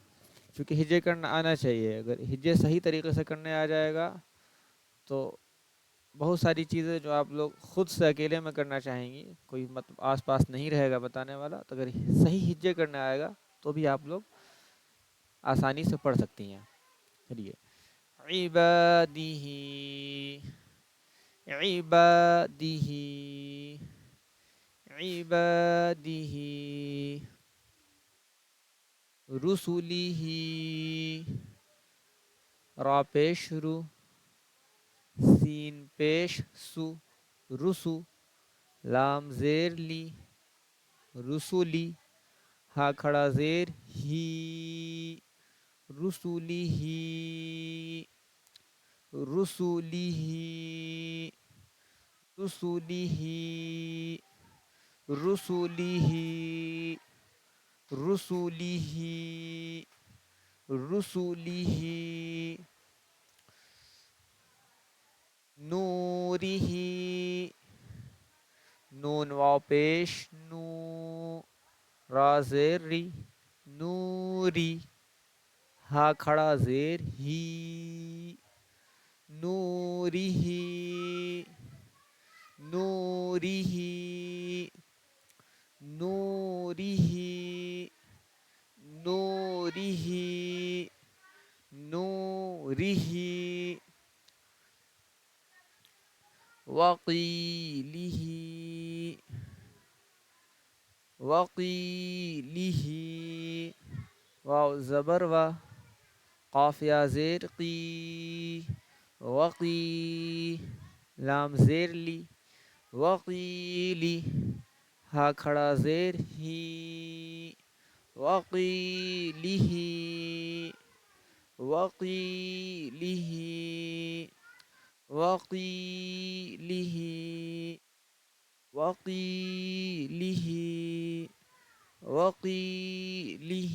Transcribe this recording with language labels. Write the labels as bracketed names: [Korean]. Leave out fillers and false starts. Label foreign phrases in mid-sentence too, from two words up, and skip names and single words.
[Urdu] چونکہ ہجے کرنا آنا چاہیے. اگر ہجے صحیح طریقے سے کرنے آ جائے گا تو بہت ساری چیزیں جو آپ لوگ خود سے اکیلے میں کرنا چاہیں گی، کوئی مطلب آس پاس نہیں رہے گا بتانے والا، تو اگر صحیح ہجے کرنے آئے گا تو بھی آپ لوگ آسانی سے پڑھ سکتی ہیں. [Arabic] چلیے عبادہ، عبادہ، عبادہ، رسلہ، [Urdu] را پیش رو، سین پیش سو، رسو، لام زیر لی، رسولی، ہا کھڑا زیر ہی، رسولی ہی، رسولی ہی، رسولی ہی، رسولی ہی، رسولی ہی، رسولی ہی، نورہ، نون واو پیش نو، را زیر ری، نوری، ہا کھڑا زیر ہی، [Arabic] نوره نوره نوره نوره نوره وقيله وقيله [Urdu] واو زبر و قاف یا زیر قی وقی لام زیر لی وقیلی ہا کھڑا زیر ہی وقیلہ وقیلہ وقیلہ وقیلہ وقیلہ.